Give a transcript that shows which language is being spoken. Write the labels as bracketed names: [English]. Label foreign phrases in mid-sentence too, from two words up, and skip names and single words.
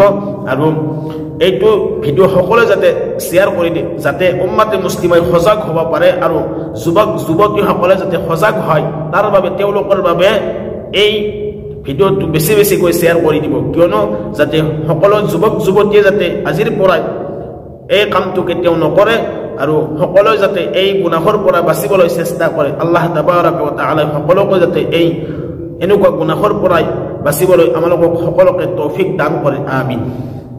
[Assamese] আৰু এইটো ভিডিঅ' সকলোৱে যাতে শ্বেয়াৰ কৰি দিয়ে, যাতে [Arabic] أمة مسلمة [Assamese] সজাগ হ'ব পাৰে, আৰু যুৱক যুৱতীসকলে যাতে সজাগ হয়, তাৰ বাবে তেওঁলোকৰ বাবে এই ভিডিঅ'টো বেছি বেছিকৈ শ্বেয়াৰ কৰি দিব। কিয়নো যাতে সকলো যুৱক যুৱতীয়ে যাতে আজিৰ পৰাই এই কামটো কেতিয়াও নকৰে, আৰু সকলোৱে যাতে এই গুনাহৰ পৰা বাচিবলৈ চেষ্টা কৰে। [Arabic] الله تبارك وتعالى [Assamese] সকলোকে যাতে এই এনেকুৱা গুনাহৰ পৰাই বাচিবলৈ আমালোকক সকলোকে তৌফিক দান কৰে। আমিন।